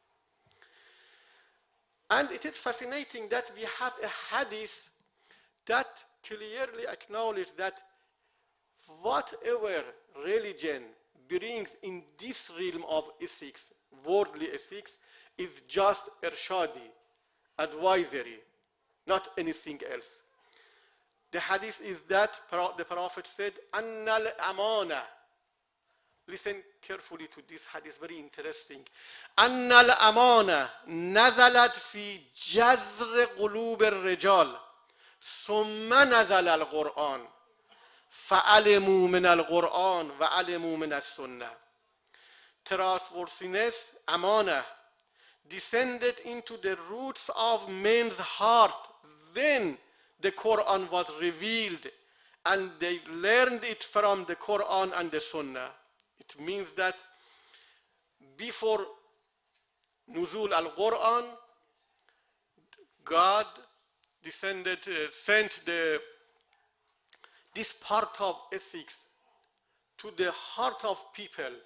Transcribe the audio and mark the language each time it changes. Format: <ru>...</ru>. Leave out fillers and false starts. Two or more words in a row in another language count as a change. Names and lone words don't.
<en>And it is fascinating that we have a hadith that clearly acknowledges that whatever religion brings in this realm of ethics, worldly ethics, is just irshadi, advisory, not anything else. The hadith is that the Prophet said,</en> <ar>أن الأمانة.</ar> <en>Listen carefully to this hadith, very interesting.</en> <ar>أن الأمانة نزلت في جذر قلوب الرجال ثم نزل القرآن فعلموا من القرآن وعلموا من السنة.</ar> <en>Trustworthiness, amana, descended into the roots of men's heart. Then the Quran was revealed and they learned it from the Quran and the Sunnah. It means that before</en> <ar>نزول القرآن,</ar> <en>God sent this part of ethics to the heart of people.</en>